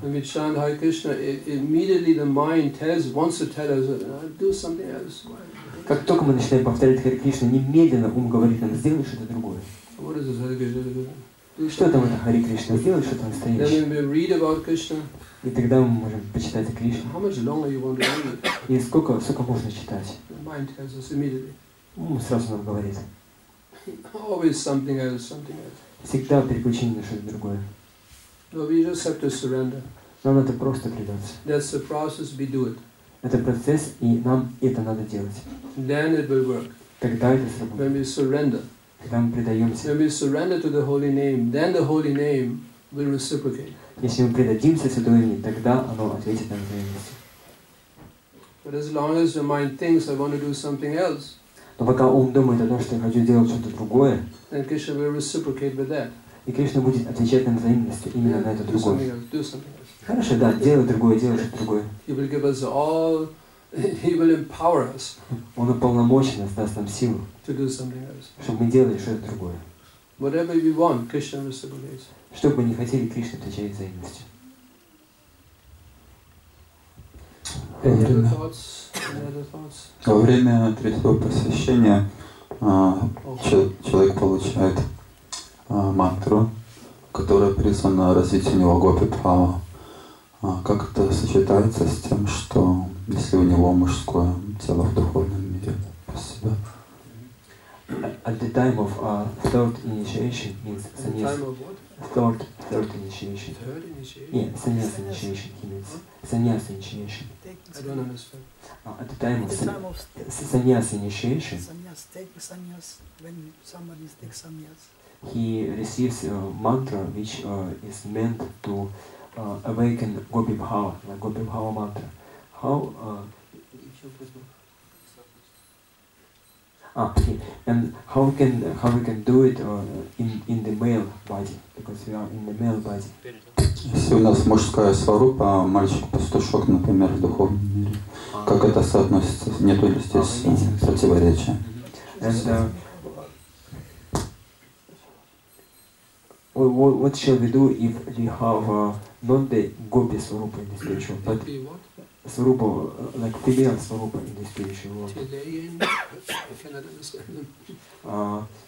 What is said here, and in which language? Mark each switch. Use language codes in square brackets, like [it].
[en] When we chant Hare Krishna, immediately the mind wants to tell us, do something else. [ru] Как только мы начинаем повторять Харе Кришна, немедленно ум говорит нам, сделай что-то другое. [en] What is this Hare Krishna? [ru] Что там это Харе Кришна? Сделай что-то [en] Then [ru] настоящее. [en] when we read about Krishna, [ru] И тогда мы можем почитать о Кришне. [en] how much longer you want to read? [ru] И сколько можно читать? [en] The mind tells us immediately. [ru] Ум сразу нам говорит. [en] Always something else, something else. [ru] Всегда переключение на что-то другое. [en] No, we just have to surrender. [ru] Нам надо просто предаться. [en] That's the process, we do it. [ru] Это процесс, и нам это надо делать. [en] Then it will work. [ru] Тогда это [en] When [ru] сработает. [en] we surrender. [ru] Когда мы предаемся. [en] When we surrender to the holy name, then the holy name will reciprocate. [ru] Если мы предадимся святому имени, тогда оно ответит нам взаимностью. [en] But as long as the mind thinks, I want to do something else, [ru] Но пока ум думает о том, что я хочу делать что-то другое, [en] then Krishna will reciprocate with that. [ru] и Кришна будет отвечать нам взаимностью именно на это [en] Do [ru] другое. [en] something else, do something else. [ru] Хорошо, да, делай другое, делай что-то другое. [en] He will give us all, he will empower us [ru] Он уполномочен нас, даст нам силу, [en] to do something else. [ru] чтобы мы делали что-то другое. [en] Whatever we want, Krishna reciprocates. [ru] Что бы мы ни хотели, Кришна отвечает взаимностью. [en] Any other thoughts? Any other thoughts? [ru] Во время третьего посвящения человек получает мантру, которая призвана развить у него гопи-бхава. Как это сочетается с тем, что если у него мужское тело в духовном мире? Спасибо. [en] At the time of third initiation means At the sannyas. time of what? Third initiation. Third initiation? Yeah, sannyas initiation. He means sannyas initiation. I don't understand. At the time of At the time of sannyas initiation, sannyas, taking sannyas, when somebody takes sannyas, he receives a mantra which is meant to awaken Gopi Bhava, like Gopi Bhava mantra. How? And how we can do it in the male body, because we are in the male body. [ru] Если у нас мужская сварупа, а мальчик-пастушок, например, в духовном мире, как это соотносится? Нету ли здесь противоречия? [en] And what shall we do if we have not the gopi swarupa in the spiritual, but swarupa, like female swarupa in the spiritual world? I cannot understand them.